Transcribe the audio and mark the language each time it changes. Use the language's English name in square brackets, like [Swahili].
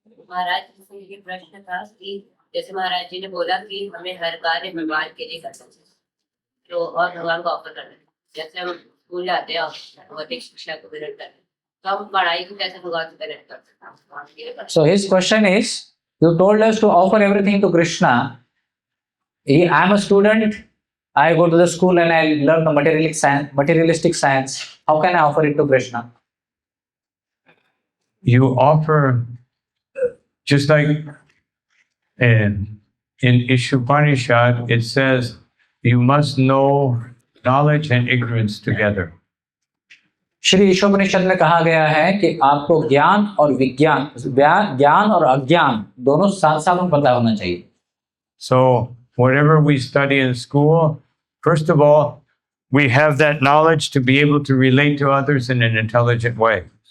[Hindi] महाराज जी से ये प्रश्न था कि जैसे महाराज जी ने बोला कि हमें हर कार्य भगवान के लिए करना चाहिए, तो और भगवान को ऑफर करना चाहिए। जैसे हम स्कूल जाते हैं और भौतिक शिक्षा को ग्रहण करते हैं, तो हम पढ़ाई को कैसे भगवान से कनेक्ट कर सकते हैं? [English] So his question is, you told us to offer everything to Krishna. I am a student. I go to the school and I learn the materialistic science. How can I offer it to Krishna? You offer, just like in Ishopanishad, it says you must know knowledge and ignorance together. [Hindi] Shri Ishopanishad में कहा गया है कि आपको ज्ञान और विज्ञान, ज्ञान और अज्ञान दोनों साथ साथ में पता होना चाहिए। [English] So whatever we study in school, first of all, we have that knowledge to be able to relate to others in an intelligent way.